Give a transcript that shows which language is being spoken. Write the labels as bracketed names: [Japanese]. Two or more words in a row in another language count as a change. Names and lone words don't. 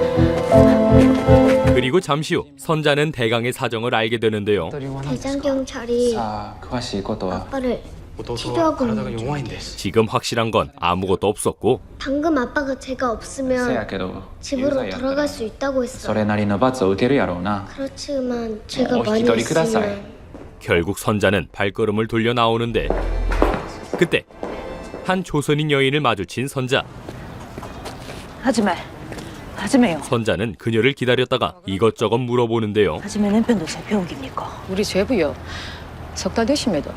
[Korean] 그리고 잠시 후 선자는 대강의 사정을 알게 되는데요. 대장 경찰이 아빠를 치료하고 있는데 지금 확실한 건 아무것도 없었고 방금 아빠가 제가 없으면 집으로 돌아갈 수 있다고 했어요. [Japanese] それなりの罰を受けるやろうな [Korean] 그렇지만 제가 [Japanese] お引 [Korean] 많이 [Japanese] き取りください [Korean] 있으면 결국 선자는 발걸음을 돌려 나오는데 그때 한 조선인 여인을 마주친 선자. 하지마. 하지마요. 선자는 그녀를 기다렸다가 이것저것 물어보는데요. 하지마 남편도 재평기입니까? 우리 제부요. 석 달 됐습니다.